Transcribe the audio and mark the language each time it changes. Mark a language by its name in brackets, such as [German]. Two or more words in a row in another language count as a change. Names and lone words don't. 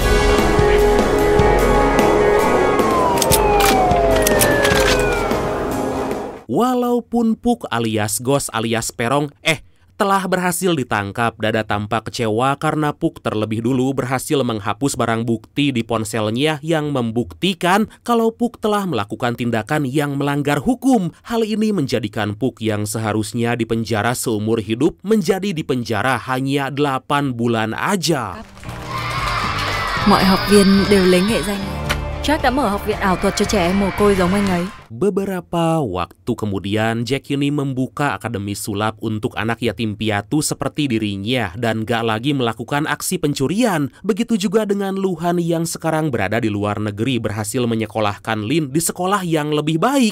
[Indonesian] Walaupun Puk alias Ghost alias Perong telah berhasil ditangkap, Dada tampak kecewa karena Puk terlebih dulu berhasil menghapus barang bukti di ponselnya yang membuktikan kalau Puk telah melakukan tindakan yang melanggar hukum. Hal ini menjadikan Puk yang seharusnya dipenjara seumur hidup menjadi dipenjara hanya 8 bulan aja. [Vietnamese] Mọi học viên đều lấy nghệ danh. Jack đã mở học viện ảo thuật cho trẻ em mồ côi giống anh ấy. [Indonesian] Beberapa waktu kemudian, Jack ini membuka akademi sulap untuk anak yatim piatu seperti dirinya dan gak lagi melakukan aksi pencurian. Begitu juga dengan Luhan yang sekarang berada di luar negeri berhasil menyekolahkan Lin di sekolah yang lebih baik.